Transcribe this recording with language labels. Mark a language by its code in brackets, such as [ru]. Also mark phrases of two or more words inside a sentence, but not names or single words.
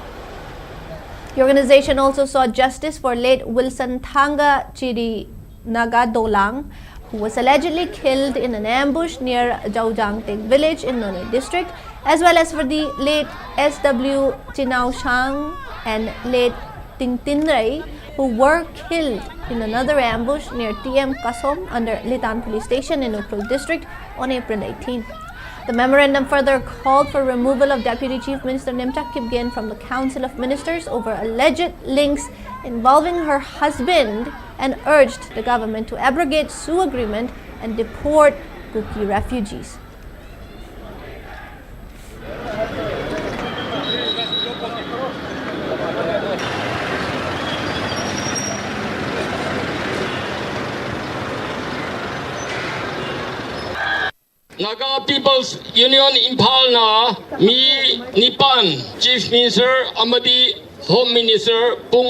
[en] The organization also sought justice for late Wilson Thanga Chiri Naga Dolang, who was allegedly killed in an ambush near Jaujangteng village in None district, as well as for the late SW Chinao Shang and late Ting Tinray, who were killed in another ambush near TM Kasom under Litan Police Station in Ukhrul district on April 18. The memorandum further called for removal of Deputy Chief Minister Nemcha Kipgen from the Council of Ministers over alleged links involving her husband and urged the government to abrogate Sioux agreement and deport Kuki refugees. [mni] Naga People's Union Imphal na mi nipan [en] Chief Minister [mni] amadi [en] Home Minister [mni] pung